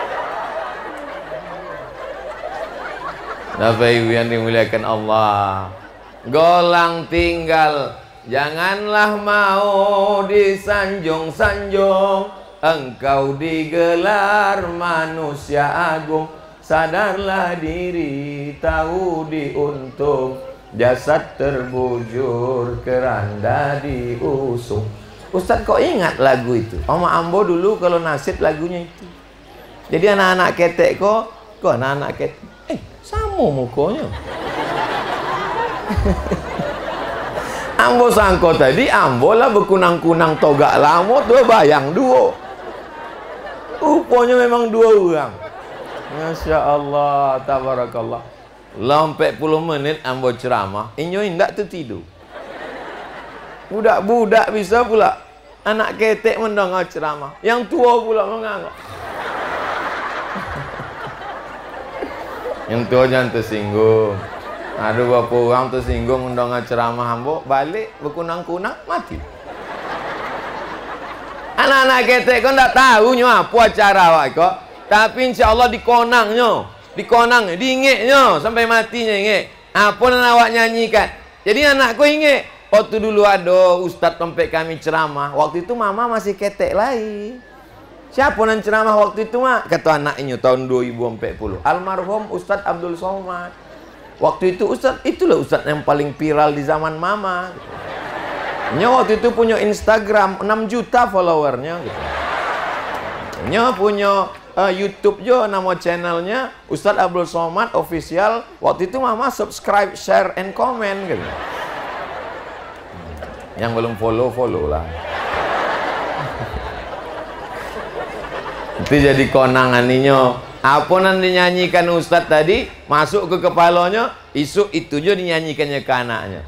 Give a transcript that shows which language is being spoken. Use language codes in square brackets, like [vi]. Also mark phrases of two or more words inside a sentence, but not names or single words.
[id] Bapak Ibu yang dimuliakan Allah, golang tinggal, janganlah mau disanjung-sanjung. Engkau digelar manusia agung, sadarlah diri, tahu diuntung. Jasad terbujur, keranda diusung. Ustadz kok ingat lagu itu? [min] Oma Ambo dulu kalau nasib lagunya itu. Jadi anak-anak ketek kok anak-anak ketek. Sama mukanya. Ambo sangko tadi, Ambo lah berkunang-kunang togak lamo tuh bayang 2. Rupanya memang 2 orang. [ar] ما شاء الله، تبارك الله. [min] Lompat 10 menit ambo ceramah, inyo indak tu tidur. Budak-budak bisa pula. Anak ketek mendengar ceramah, yang tua pula mengangok. [id] Yang tua jangan tersinggung. [min] Ada beberapa orang tersinggung mendengar ceramah ambo, balik berkunang-kunang mati. Anak-anak ketek kau tak tahu nyo apa acara awak kau, tapi insya-Allah dikonangnya, diingatnya sampai matinya ingat. Apa yang awak nyanyikan. Jadi anakku ingat, waktu dulu ada ustaz tempat kami ceramah, waktu itu mama masih ketek lagi. [id] Siapa yang ceramah waktu itu mak? Kata anaknya tahun 2040. Almarhum Ustaz Abdul Somad. Waktu itu Ustaz, itulah Ustaz yang paling viral di zaman mama. [min] Nya waktu itu punya Instagram 6 juta followernya gitu. Nya punya YouTube jo, nama channelnya Ustaz Abdul Somad Official. [id] Waktu itu mama subscribe, [en] share, and comment [id] gitu. Yang belum follow lah. [min] Itu jadi konanganinya. [id] Apa yang dinyanyikan Ustadz tadi masuk ke kepalanya, isu itu juga dinyanyikannya ke anaknya.